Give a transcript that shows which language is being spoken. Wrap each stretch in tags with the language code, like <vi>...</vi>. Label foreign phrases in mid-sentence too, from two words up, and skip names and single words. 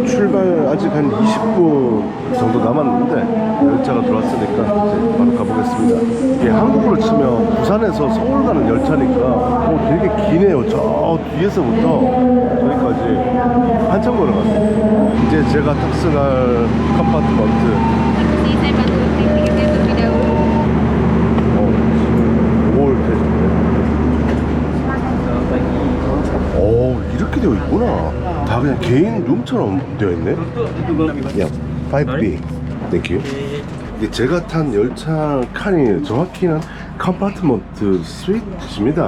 <ko>출발 아직 한 20분 정도 남았는데 열차가 들어왔으니까 이제 바로 가보겠습니다. 이게 한국으로 치면 부산에서 서울 가는 열차니까 되게 기네요. 저 뒤에서부터 저기까지 한참 걸어가네요. 이제 제가 탑승할 컴파트먼트</ko> <id>Permisi, saya bantu klik tiketnya terlebih dahulu.</id> <ko>5월 이렇게 되어 있구나. 다 그냥 개인 룸처럼 되어 있네. 야, 5B. 땡큐. 이게 제가 탄 열차 칸이 정확히는 컴파트먼트 스위트입니다.</ko>